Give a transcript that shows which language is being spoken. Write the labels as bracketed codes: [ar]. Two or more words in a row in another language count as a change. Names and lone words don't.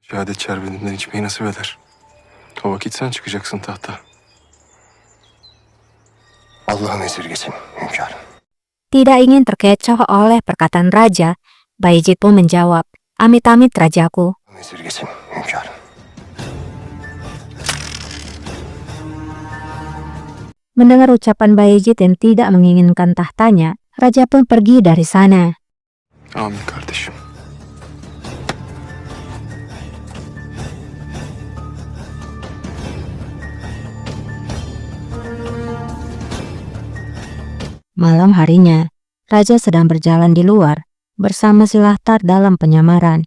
[tr] Bir adet şerbetinden içmeyi nasip eder. O vakit sen çıkacaksın tahta. Allah'ın esirgesin hünkârım. [id] Tidak ingin terkecoh oleh perkataan raja, Bayezid pun menjawab, "Amit-amit rajaku." [tr] Allah'ın esirgesin hünkârım. [id] Mendengar ucapan Bayezid yang tidak menginginkan tahtanya, raja pun pergi dari sana. [tr] Amin kardeşim. [id] Malam harinya, raja sedang berjalan di luar bersama Silahtar dalam penyamaran.